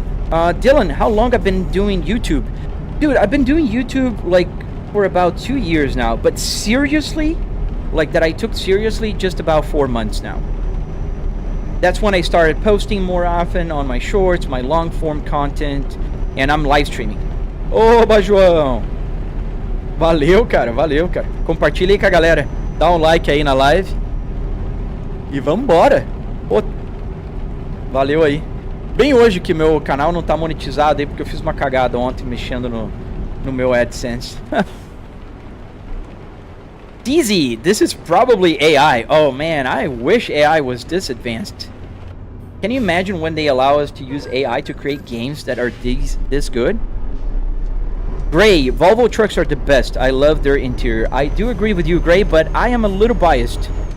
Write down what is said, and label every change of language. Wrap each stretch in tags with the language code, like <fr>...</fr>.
<en>Dylan, how long I've been doing YouTube? Dude, I've been doing YouTube like for about 2 years now, but seriously, like that I took seriously just about 4 months now. That's when I started posting more often on my shorts, my long form content, and I'm live streaming.</en> <pt>Oba, João! Valeu, cara, valeu, cara. Compartilha aí com a galera. Dá um like aí na live. E vambora. Pô, valeu aí. Bem hoje que meu canal não tá monetizado aí, porque eu fiz uma cagada ontem mexendo no meu AdSense.</pt> <en>Easy, this is probably AI. Oh man, I wish AI was this advanced. Can you imagine when they allow us to use AI to create games that are this good? Gray, Volvo trucks are the best. I love their interior. I do agree with you, Gray, but I am a little biased.</en>